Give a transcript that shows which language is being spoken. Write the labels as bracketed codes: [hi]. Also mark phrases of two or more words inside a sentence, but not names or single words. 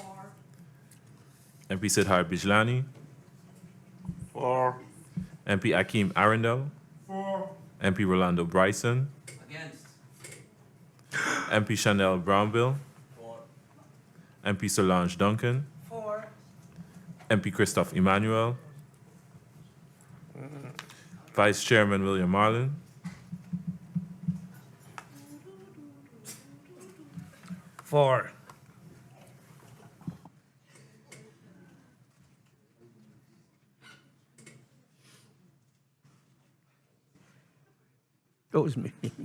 [en] MP Siddharth Bijlani. 4. MP Akeem Arundel. 4. MP Rolando Bryson. Against. MP Chanel Brownbill. 4. MP Solange Duncan. 4. MP Christophe Emmanuel. Vice Chairman William Marlin. 4. That was me.